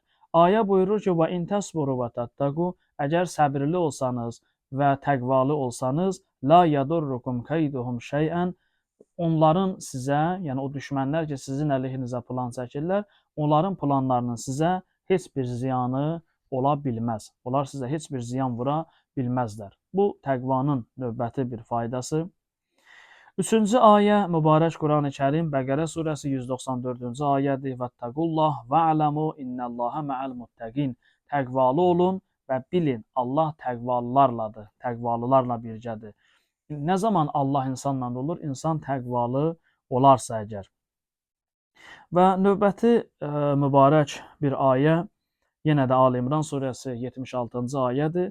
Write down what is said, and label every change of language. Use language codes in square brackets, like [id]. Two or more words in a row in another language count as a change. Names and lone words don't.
[az] Ayə buyurur ki, [ar] وإن تصبروا وتتقوا, [az] əgər səbirli olsanız və təqvalı olsanız, [ar] لا يضركم كيدهم شيئا, [az] onların sizə, yəni o düşmənlər ki, sizin əleyhinizə plan çəkirlər, onların planlarının sizə heç bir ziyanı ola bilməz. Onlar sizə heç bir ziyan vura bilməzlər. Bu təqvanın növbəti bir faydası. Üçüncü ayə mübarək Qurani Kərim Bəqərə surəsi 194-cü ayədir. [ar] واتقوا الله واعلموا أن الله مع المتقين. [az] Təqvalı olun və bilin Allah təqvalılarladır. Təqvalılarla birgədir. Nə zaman Allah insanla olur? İnsan təqvalı olarsa əgər. Və növbəti mübarək bir ayə yenə də Ali İmran surəsi 76-cı ayədir.